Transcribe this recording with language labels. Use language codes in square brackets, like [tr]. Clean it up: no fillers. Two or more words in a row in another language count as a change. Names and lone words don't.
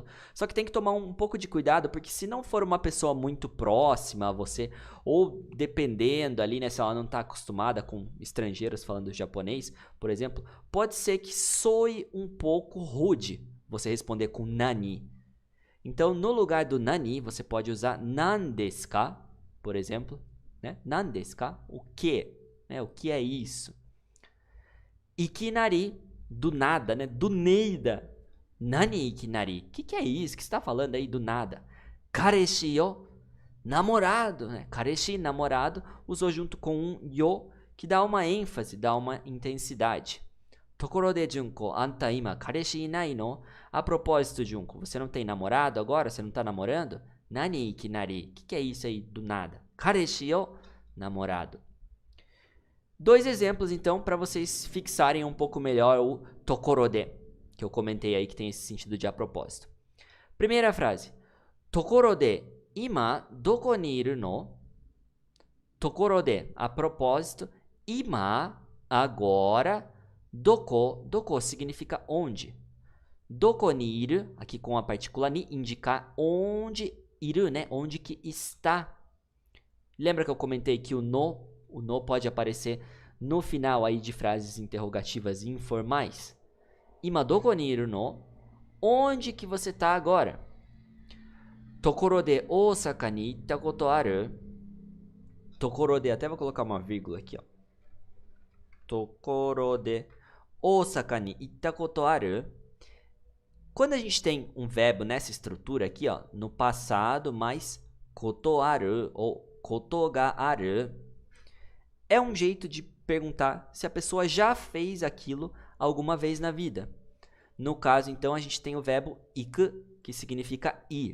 [pt] Só que tem que tomar um pouco de cuidado, porque se não for uma pessoa muito próxima a você, ou dependendo ali, né, se ela não está acostumada com estrangeiros falando japonês, por exemplo, pode ser que soe um pouco rude você responder com nani. Então, no lugar do nani, você pode usar [ja] 何ですか, [pt] por exemplo, né? [ja] 何ですか? [pt] O que? Né? O que é isso? Ikinari, do nada, né? Do neida. [ja] 何いきなり? [pt] O que é isso que você está falando aí do nada? [ja] 彼氏よ, [pt] namorado, né? Kareshi, namorado, usou junto com um yo, que dá uma ênfase, dá uma intensidade. [ja] ところで Junko、あんた今彼氏いないの? [pt] A propósito, Junko, você não tem namorado agora? Você não tá namorando? [ja] 何いきなり? [pt] O que é isso aí do nada? [ja] 彼氏よ, namorado. [pt] Dois exemplos, então, para vocês fixarem um pouco melhor o [ja] ところで, [pt] que eu comentei aí que tem esse sentido de a propósito. Primeira frase. [ja] ところで今どこにいるの? ところで, [pt] a propósito, ima, agora, doko, doko significa onde. [ja] どこにいる, [pt] aqui com a partícula ni, indicar onde iru, né? Onde que está. Lembra que eu comentei que o no pode aparecer no final aí de frases interrogativas informais? [ja] 今どこにいるの? [pt] Onde que você tá agora? [ja] ところで Osaka に行ったことある? ところで, [pt] até vou colocar uma vírgula aqui, ó. [ja] ところで Osaka に行ったことある? [pt] Quando a gente tem um verbo nessa estrutura aqui, ó, no passado mais [ja] ことある [pt] ou [ja] ことがある, [pt] é um jeito de perguntar se a pessoa já fez aquilo alguma vez na vida. No caso, então, a gente tem o verbo iku, que significa ir.